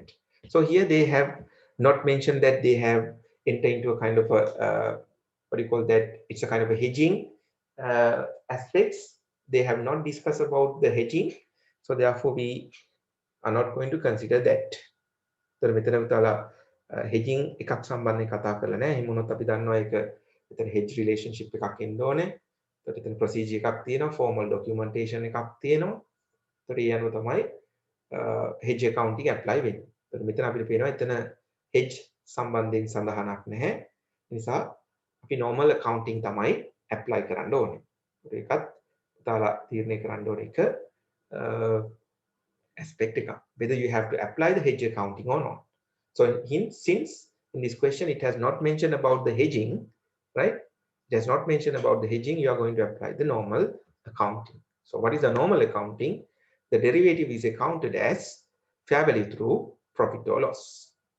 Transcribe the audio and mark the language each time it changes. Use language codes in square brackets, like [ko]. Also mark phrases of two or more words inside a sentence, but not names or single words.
[en] So here they have not mentioned that they have entered into a kind of a what do you call that? It's a kind of a hedging aspects. They have not discussed about the hedging. So therefore, we are not going to consider that. [si] So මෙතන පුතාලා hedging එකක් සම්බන්ධයෙන් කතා කරලා නැහැ. එහෙම වුණොත් අපි දන්නවා ඒක මෙතන [en] hedge relationship [si] එකක් එන්න ඕනේ. ඒකට එතන procedure එකක් තියෙනවා, [en] formal documentation [si] එකක් තියෙනවා. ඒකට ඒ අනුව තමයි [en] hedge accounting apply [si] වෙන්නේ. ඒකට මෙතන අපිට පේනවා එතන hedge සම්බන්ධයෙන් සඳහනක් නැහැ. ඒ නිසා අපි [en] normal accounting [si] තමයි apply කරන්න ඕනේ. ඒකත් පුතාලා තීරණය කරන්න ඕනේ එක aspect එක. [en] Whether you have to apply the hedge accounting or not. So since in this question it has not mentioned about the hedging, right? It has not mentioned about the hedging, you are going to apply the normal accounting. So what is the normal accounting? The derivative is accounted as fair value through profit or loss.